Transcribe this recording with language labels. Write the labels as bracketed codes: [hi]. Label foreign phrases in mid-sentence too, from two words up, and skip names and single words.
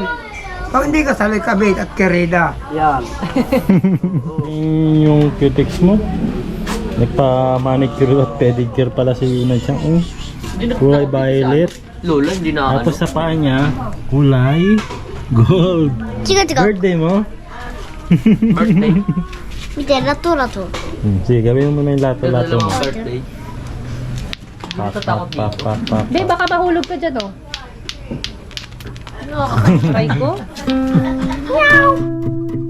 [tl] Pag hindi kasal, ay kabit at kereda. Yan. Yung cutics mo, nagpa-manicure at pedicure pala si Yuna Chang. Kulay violet. Lola, hindi na Tapos sa paa niya, kulay gold. [ja] 違う違う [tl] Birthday mo? birthday. [ja] 見てラトラト [tl] Sige, gawin mo na yung lato-lato mo. Birthday. Pa. Be, baka mahulog ka dyan oh. Try ko?